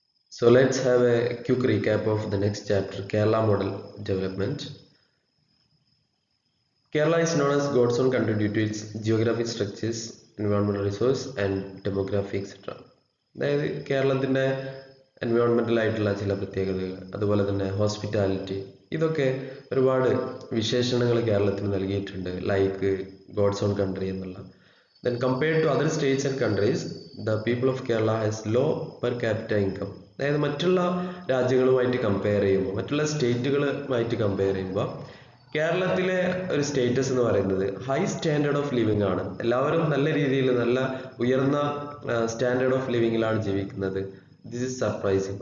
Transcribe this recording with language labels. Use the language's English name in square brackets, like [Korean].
[English] So let's have a quick recap of the next chapter, Kerala model development. Kerala is known as God's own country due to its geographic structures, environmental resource and demography etc. [Malayalam] അതായത് കേരളത്തിൻ്റെ എൻവയോൺമെൻ്റൽ ആയിട്ടുള്ള ചില പ്രത്യേകതകൾ, അതുപോലെ തന്നെ hospitality, ഇതൊക്കെ ഒരുപാട് വിശേഷണങ്ങൾ കേരളത്തിന് നൽകിയിട്ടുണ്ട്, ലൈക്ക് ഗോഡ്സ് ഓൺ കൺട്രി എന്നുള്ള. [English] Then compared to other states and countries, the people of Kerala has low per capita income. [Malayalam] അതായത് മറ്റുള്ള രാജ്യങ്ങളുമായിട്ട് കമ്പയർ ചെയ്യുമ്പോൾ, മറ്റുള്ള സ്റ്റേറ്റുകളുമായിട്ട് കമ്പയർ ചെയ്യുമ്പോൾ കേരളത്തിലെ ഒരു സ്റ്റേറ്റസ് എന്ന് പറയുന്നത് ഹൈ സ്റ്റാൻഡേർഡ് ഓഫ് ലിവിംഗ് ആണ്. എല്ലാവരും നല്ല രീതിയിൽ നല്ല ഉയർന്ന സ്റ്റാൻഡേർഡ് ഓഫ് ലിവിങ്ങിലാണ് ജീവിക്കുന്നത്. [English] This is surprising.